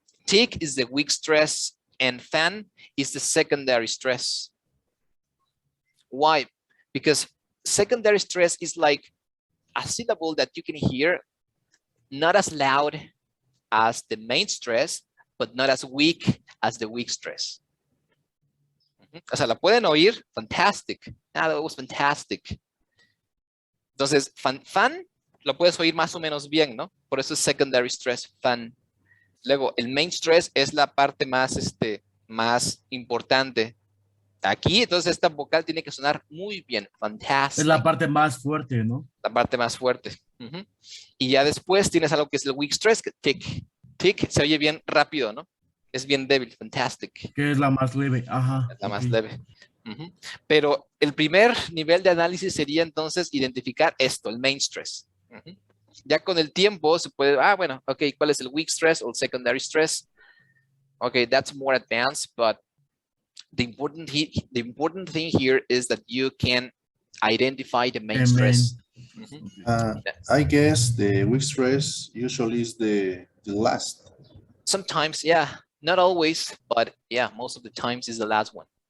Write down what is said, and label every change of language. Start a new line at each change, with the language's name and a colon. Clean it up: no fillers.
English: Tick is the weak stress, and fan is the secondary stress. Why? Because secondary stress is like a syllable that you can hear, not as loud as the main stress, but not as weak as the weak stress.
Spanish: O sea, la pueden oír, fantastic. Ah, that was fantastic. Entonces, fan, lo puedes oír más o menos bien, ¿no? Por eso es secondary stress, fan. Luego, el main stress es la parte más, más importante. Aquí, entonces, esta vocal tiene que sonar muy bien, fantastic. Es la parte más fuerte, ¿no? La parte más fuerte. Y ya después tienes algo que es el weak stress, que tick. Tick se oye bien rápido, ¿no? Es bien débil, fantastic. Que es la más leve, ajá. Es la más leve. Pero el primer nivel de análisis sería entonces identificar esto, el main stress. Ya con el tiempo se puede, bueno, ok, ¿cuál es el weak stress o el secondary stress?
English: Okay, that's more advanced, but the important thing here is that you can identify the main stress. I guess the weak stress usually is the last. Sometimes, yeah, not always, but yeah, most of the times is the last one.